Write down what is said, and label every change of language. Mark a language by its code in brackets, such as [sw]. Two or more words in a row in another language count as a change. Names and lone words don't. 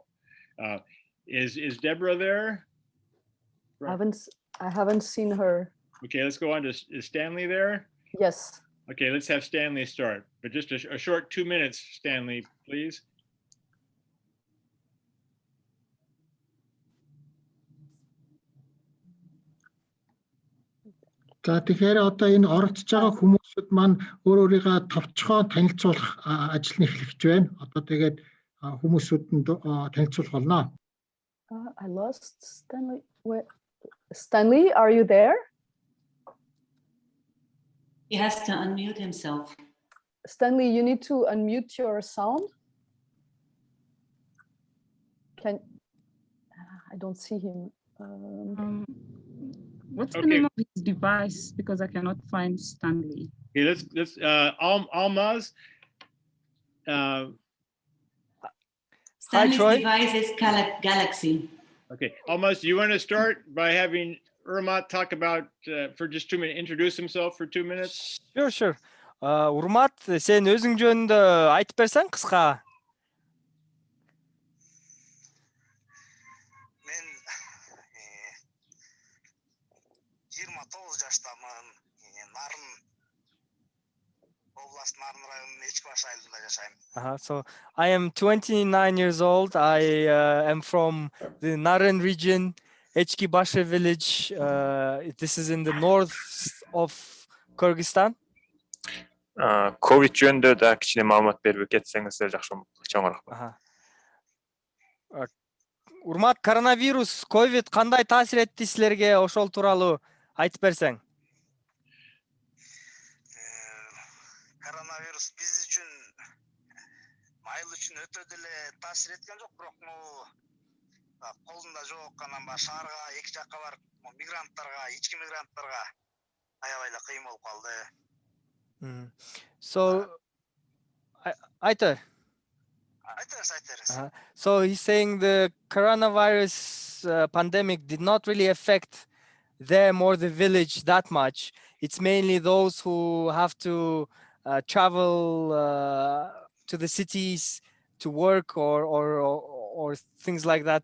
[en] Is Deborah there? I haven't seen her. Okay, let's go on to, is Stanley there? Yes. Okay, let's have Stanley start, but just a short 2 minutes, Stanley, please. [mn] За тэгэхээр одоо энэ оролцож байгаа хүмүүсүүд маань өөрийгөө товчхон танилцуулах ажил нь эхлэж байна. Одоо тэгээд хүмүүсүүдэнд танилцуулах болно. [en] I lost Stanley. Stanley, are you there? He has to unmute himself. Stanley, you need to unmute your sound. I don't see him. What's the name of his device? Because I cannot find Stanley. Okay, let's Almaz. Stanley's device is Galaxy. Okay, Almaz, do you want to start by having Urmat talk about for just 2 minutes, introduce himself for 2 minutes? Sure. Urmat, [ky] сен өзүң жөнүндө айтып берсең кыска. Мен 29 жаштамын. Нарын область Нарын районунун Эчкибаш айылында жашайм. [en] So I am 29 years old. I am from the Naren region, Echkibashi village. This is in the north of Kyrgyzstan. [ky] COVID жөнүндө да кичине маалымат берип кетсеңиз жакшы болот. Урмат, коронавирус, ковид кандай таасир этти силерге? Ошол тууралуу айтып берсең. Коронавирус биз үчүн айыл үчүн өтө деле таасир эткен жок, бирок колунда жок анан шаарга эки жакка барып мигранттарга, ички мигранттарга аябай эле кыйын болуп калды. [en] So, so he's saying the coronavirus pandemic did not really affect them or the village that much. It's mainly those who have to travel to the cities to work or things like that.